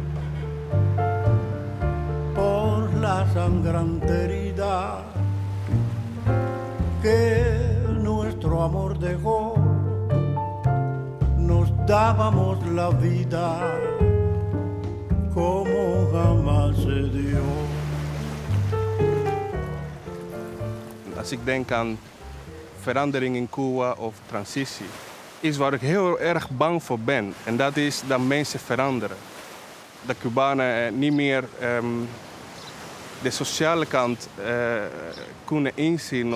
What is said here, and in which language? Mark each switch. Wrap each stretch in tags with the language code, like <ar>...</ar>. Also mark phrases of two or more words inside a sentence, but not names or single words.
<es>Por la sangrante herida que nuestro amor dejó, nos dábamos la vida como jamás se dio.</es> <nl>Als ik denk aan verandering in Cuba of transitie. Iets waar ik heel erg bang voor ben. En dat is dat mensen veranderen. Dat Cubanen niet meer de sociale kant kunnen inzien.</nl>